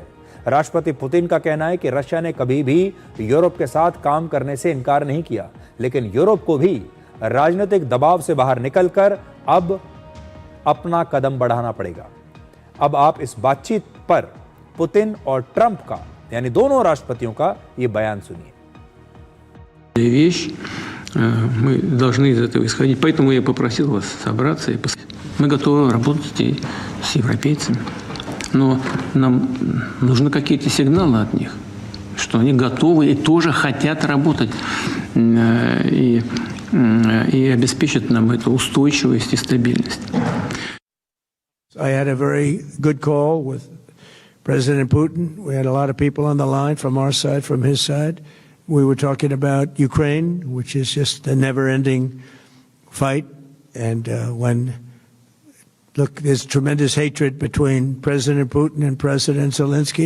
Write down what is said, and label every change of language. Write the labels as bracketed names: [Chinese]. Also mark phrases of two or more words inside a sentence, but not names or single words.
[Hindi] राष्ट्रपति पुतिन का कहना है कि रशिया ने कभी भी यूरोप के साथ काम करने से इनकार नहीं किया, लेकिन यूरोप को भी राजनीतिक दबाव से बाहर निकलकर अब अपना कदम बढ़ाना पड़ेगा। अब आप इस बातचीत पर पुतिन और ट्रंप का, यानी दोनों राष्ट्रपतियों का, ये बयान सुनिए। [Russian] Вещь, мы должны из этого исходить. Поэтому я попросил вас собраться. Мы готовы работать и с европейцами. Но нам нужны какие-то сигналы от них, что они готовы и тоже хотят работать и обеспечат нам эту устойчивость и стабильность. [English] I had a very good call with President Putin. We had a lot of people on the line from our side, from his side. We were talking about Ukraine, which is just a never-ending fight. And look, there's tremendous hatred between President Putin and President Zelensky.